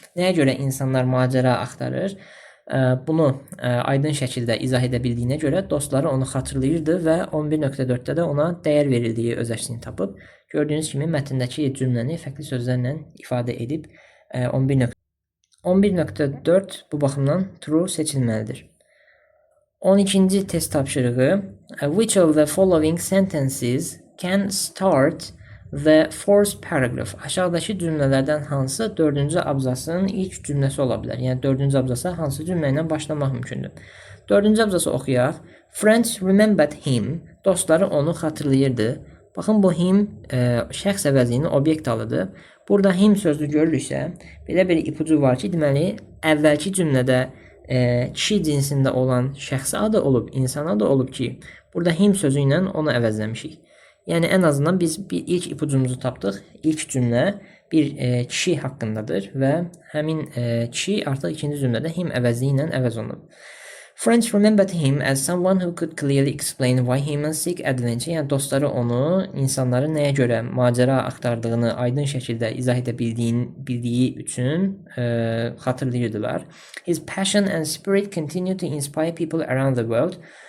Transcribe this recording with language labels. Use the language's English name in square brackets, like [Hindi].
[Azerbaijani] Nəyə görə insanlar macəra axtarır? Bunu aydın şəkildə izah edə bildiyinə görə dostları onu xatırlayırdı və 11.4-də də ona dəyər verildiyi öz əksini tapıb. Gördüyünüz kimi mətndəki cümləni fərqli sözlərlə ifadə edib 11.4 bu baxımdan true seçilməlidir. 12-ci test tapşırığı [English] which of the following sentences can start the fourth paragraph. [Azerbaijani] Aşağıdakı cümlələrdən hansı 4-cü abzasın ilk cümləsi ola bilər? Yəni 4-cü abzasa hansı cümlə ilə başlamaq mümkündür? 4-cü abzası oxuyaq. [English] Friends remembered him. [Azerbaijani] Dostları onu xatırlayırdı. Baxın bu him şəxs əvəzliyinin obyekt alıdır. Burada him sözü görülürsə, belə bir ipucu var ki, deməli əvvəlki cümlədə kişi cinsində olan şəxsi adı olub, insan adı olub ki, burada him sözü ilə onu əvəzləmişik. Yəni ən azından biz bir ilk ipucumuzu tapdıq. İlk cümlə bir kişi haqqındadır və həmin kişi artıq ikinci cümlədə him əvəzliyi ilə əvəz olunub. [English] Friends remembered him as someone who could clearly explain why humans seek adventure. [Azerbaijani] Yəni dostları onu insanların nəyə görə macəra axtardığını aydın şəkildə izah edə bildiyi üçün xatırlayırdılar. [English] His passion and spirit continue to inspire people around the world.